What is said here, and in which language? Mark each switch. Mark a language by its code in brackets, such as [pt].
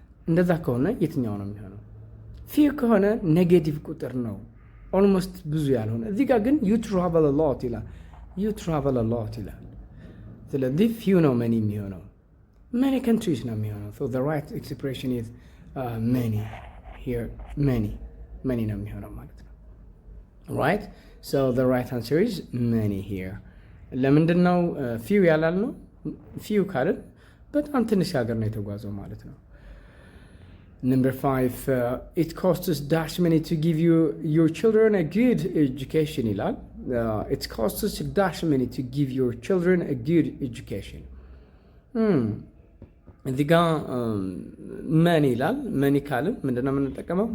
[am] እንደዛ ከሆነ የትኛው ነው የሚሆነው? few ከሆነ ኔጌቲቭ ቁጥር ነው almost ብዙ ያልሆነ። እዚህ ጋር ግን [en] you travel a lot [am] ይላል። ስለዚህ few ነው many የሚሆነው። many countries ነው የሚሆነው። [en] so the right expression is many here [am] many ነው የሚሆነው ማለት ነው። [en] right so the right answer is many here. [am] ለምንድን ነው few ያላልነው? few ካልን በጣም ትንሽ ሀገር ነው የተጓዘው ማለት ነው። number 5 [en] it costs dash money to give your children a good education [am] ይላል። it costs dash money to give your children a good education. እዚህ ጋር መኒ ይላል። መኒ ካልን ምንድነው የምንጠቀመው?